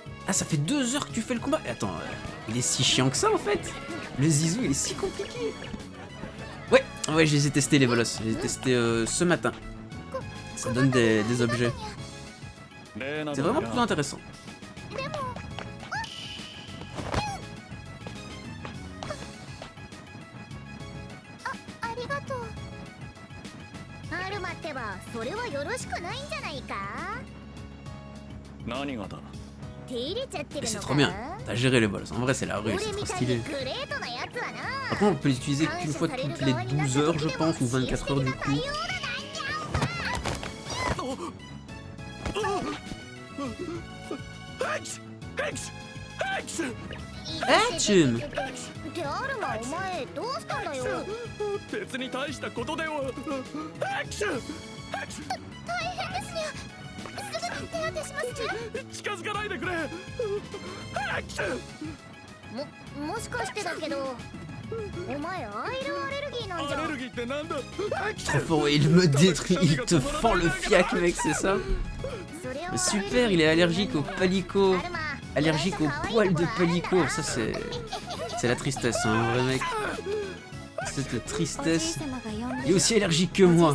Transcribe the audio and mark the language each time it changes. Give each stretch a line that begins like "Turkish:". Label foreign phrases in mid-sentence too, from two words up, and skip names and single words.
French: Ah, ça fait 2 heures que tu fais le combat. Attends, il est si chiant que ça en fait. Le Zizou, il est si compliqué. Ouais, je les ai testés les bolos. Je les ai testés ce matin. Ça donne des objets. C'est vraiment plutôt intéressant.
Japanese: ありがとう。アルマってばそれはよろしくないんじゃないか。何がだ。手入れちゃって
French: Mais
Japanese: る
French: c'est
Japanese: の
French: trop
Japanese: か
French: bien. T'as géré les bolos. En vrai, c'est la rue,
Japanese: 俺
French: c'est
Japanese: み
French: trop
Japanese: たいに
French: stylé.
Japanese: グレートなやつはな。
French: Par contre, on peut l'utiliser qu'une fois toutes les 12 heures, je pense, ou 24 heures du coup. Hachim!
Japanese: ってアルマお前どうしたんだよ。別に大したことでは。ハクション。大変ですにゃ。すぐに手当てしますにゃ。近づかないでくれ。ハクション。もしかしてだけど、お前アイルアレルギーなんじゃ。アレルギーってなんだ。ハクシ
French: Trop
Japanese: ョン。
French: fort, il me détruit, il te fend le fiac, mec, c'est ça? Mais super, il est allergique au palico. Allergique aux poils de palico. Ça, c'est la tristesse, hein, un vrai mec. C'est la tristesse. Il est aussi allergique que moi.